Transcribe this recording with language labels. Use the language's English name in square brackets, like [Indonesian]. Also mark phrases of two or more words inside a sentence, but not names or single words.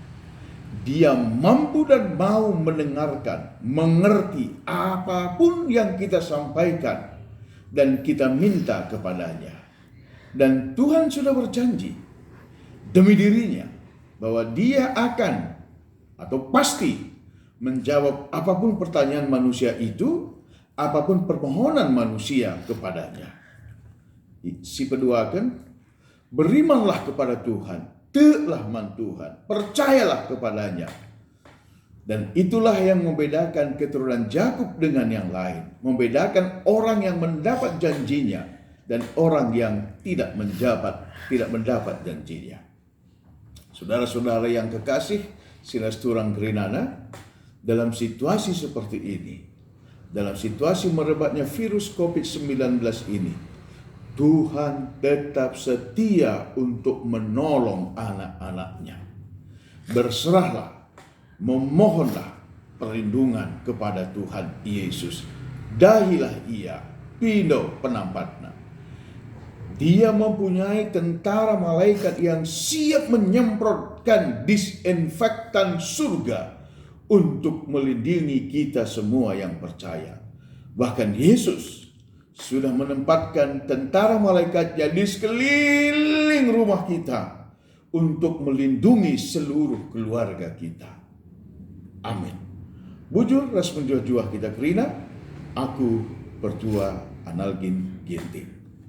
[Indonesian] Dia mampu dan mau mendengarkan, mengerti apapun yang kita sampaikan dan kita minta kepadanya. Dan Tuhan sudah berjanji demi dirinya bahwa Dia akan atau pasti menjawab apapun pertanyaan manusia itu, apapun permohonan manusia kepadanya. [Batak Karo] Si peduakan, [Indonesian] berimanlah kepada Tuhan, telah man Tuhan, percayalah kepadanya. Dan itulah yang membedakan keturunan Yakub dengan yang lain, membedakan orang yang mendapat janjinya dan orang yang tidak mendapat janjinya. Saudara-saudara yang kekasih, [Batak Karo] silas turang gerinana, [Indonesian] dalam situasi seperti ini, dalam situasi merebaknya virus COVID-19 ini, Tuhan tetap setia untuk menolong anak-anaknya. Berserahlah, memohonlah perlindungan kepada Tuhan Yesus. [Batak Karo] Dahilah ia, pino penampatna. [Indonesian] Dia mempunyai tentara malaikat yang siap menyemprotkan disinfektan surga untuk melindungi kita semua yang percaya. Bahkan Yesus sudah menempatkan tentara malaikatnya di sekeliling rumah kita untuk melindungi seluruh keluarga kita. Amin. [Batak Karo] Bujur ras menjuah-juah kita kerina, aku pertua Analgin Ginting.